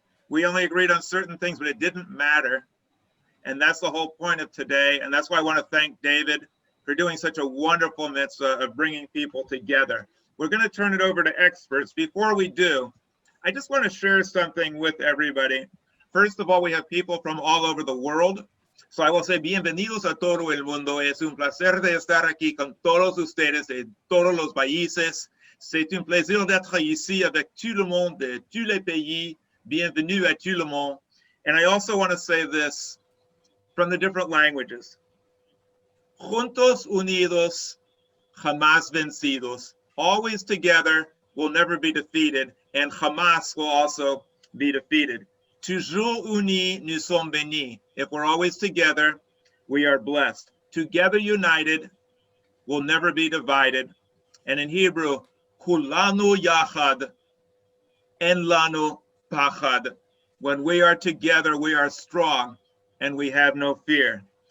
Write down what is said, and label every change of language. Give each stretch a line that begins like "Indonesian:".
English: We only agreed on certain things, but it didn't matter. And that's the whole point of today. And that's why I want to thank David for doing such a wonderful mitzvah of bringing people together. We're going to turn it over to experts. Before we do, I just want to share something with everybody. First of all, we have people from all over the world. So I will say,
Spanish: bienvenidos a todo el mundo. Es un placer de estar aquí con todos ustedes de todos los países.
French: C'est un plaisir d'être ici avec tout le monde de tous les pays. Bienvenue à tout le monde.
English: And I also want to say this from the different languages.
Spanish: Juntos unidos, jamás vencidos.
English: Always together, will never be defeated, and Hamas will also be defeated.
French: Toujours unis, nous sommes bénis.
English: If we're always together, we are blessed. Together united, will never be divided. And in Hebrew,
Hebrew: kulanu yachad, en lanu pachad.
English: When we are together, we are strong, and we have no fear.